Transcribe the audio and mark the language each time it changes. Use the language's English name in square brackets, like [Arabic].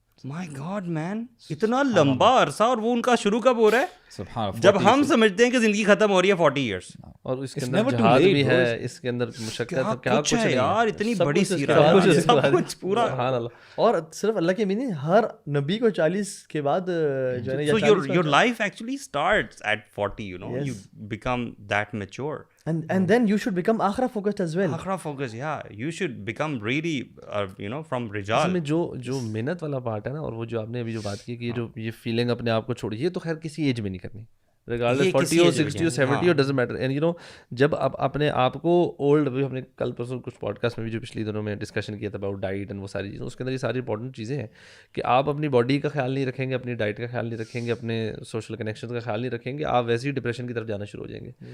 [English] my God man, [Urdu] اتنا لمبا عرصہ. اور وہ ان کا شروع کب ہو رہا ہے؟ جب ہم سمجھتے ہیں کہ زندگی ختم ہو رہی ہے 40 ایئرس. اور اس کے اندر جہاد بھی ہے, اس کے اندر مشقت, کیا کچھ ہے یار. اتنی بڑی سیرہ, سب کچھ پورا. سبحان اللہ. اور صرف اللہ کے بھی نہیں, ہر نبی کو 40 کے بعد جو ہے نا [English] your life actually starts at 40, you become that mature. And then you should become akhira focused as well. Akhira focused, yeah. You should become really, from rijal. [Urdu] اس میں جو محنت والا پارٹ ہے نا, اور وہ جو آپ نے ابھی جو بات کی کہ یہ فیلنگ اپنے آپ کو چھوڑی, یہ تو خیر کسی ایج میں نہیں کرنی, [English] regardless 40 or 60 or 70 or doesn't matter. [Urdu] And جب آپ اپنے آپ کو اولڈ, ابھی ہم نے کل پرسوں کچھ پوڈ کاسٹ میں بھی جو پچھلی دنوں میں ڈسکشن کیا تھا اباؤٹ ڈائٹ اینڈ وہ ساری چیزیں, اس کے اندر یہ ساری امپورٹنٹ چیزیں ہیں کہ آپ اپنی باڈی کا خیال نہیں رکھیں گے, اپنی ڈائٹ کا خیال نہیں رکھیں گے, اپنے سوشل کنیکشن کا خیال نہیں رکھیں گے, آپ ویسے ہی ڈپریشن کی طرف جانا شروع ہو جائیں گے.